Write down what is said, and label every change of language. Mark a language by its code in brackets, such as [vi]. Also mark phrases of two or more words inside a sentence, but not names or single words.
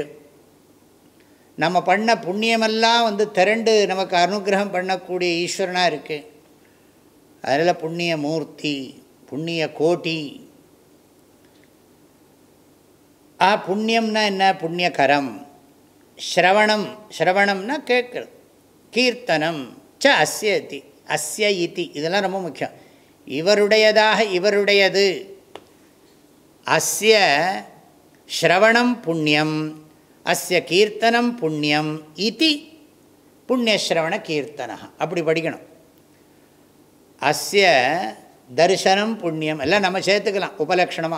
[ta] நம்ம பண்ண புண்ணியமெல்லாம் திரண்டு நமக்கு அனுகிரகம் பண்ணக்கூடிய ஈஸ்வரனாக இருக்குது. அதில் புண்ணிய மூர்த்தி, புண்ணிய கோட்டி. புண்ணியம்னா என்ன? புண்ணியகரம். ஸ்ரவணம், ஸ்ரவணம்னா கேட்குறது. [sa] कीर्तनं च अस्य इति, अस्य इति, [ta] இதெல்லாம் ரொம்ப முக்கியம். இவருடையதாக, இவருடையது. [sa] अस्य श्रवणं पुण्यं, अस्य कीर्तनं पुण्यं इति पुण्यश्रवण कीर्तन. [ta] அப்படி படிக்கணும். [sa] अस्य दर्शनं पुण्यं [ta] எல்லாம் நம்ம சேர்த்துக்கலாம் உபலக்ஷணமாக.